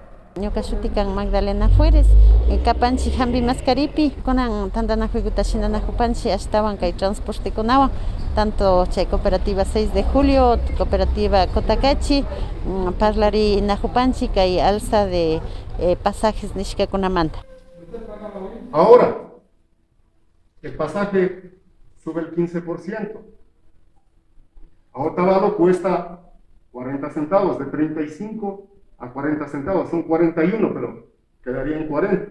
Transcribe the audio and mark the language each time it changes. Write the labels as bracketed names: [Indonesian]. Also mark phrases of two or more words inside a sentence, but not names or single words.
[Quechua] Ñuka shutikan Magdalena Fueres, kapanchik hampi mascaripi, kunan tantanajuikuta shinanajupanchik ashtawan kay transportekunawan, tanto chay cooperativa 6 de julio, cooperativa Cotacachi, parlari najupanchik kay [Spanish] alza de pasajes [Quechua] nishkakunamanta. [Spanish] Ahora, el pasaje sube el 15%. A Otavalo cuesta 40 centavos, de 35 a 40 centavos, son 41, pero quedaría en 40.